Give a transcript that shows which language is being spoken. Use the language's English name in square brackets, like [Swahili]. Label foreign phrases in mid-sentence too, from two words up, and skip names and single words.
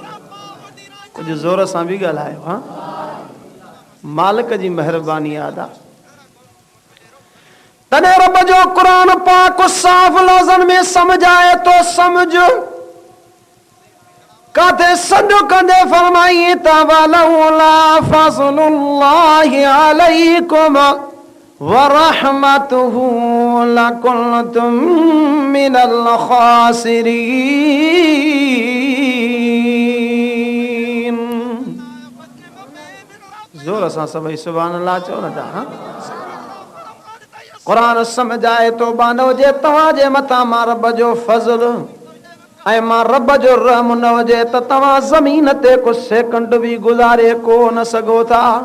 [Sindhi] कुझु ज़ोर सां बि ॻाल्हायो। हा, मालिक जी मेहरबानी यादि आहे। तॾहिं रब जो क़ुरान पाक साफ़ लफ़्ज़नि में समझाए तो समझ। काथे सॾु कंदे फरमाई त [Arabic] ولولا فضل الله عليكم ورحمته لكنتم من الخاسرين. [Sindhi] ज़ोर सां सभई [Arabic] سبحان الله [Sindhi] चओ न था। क़ुरान समझाए तो बानो जे तव्हांजे मथां मां रब जो फज़ल ऐं मां रब जो रहम न हुजे त तव्हां ज़मीन ते कुझु सेकंड बि गुज़ारे कोन सघो था।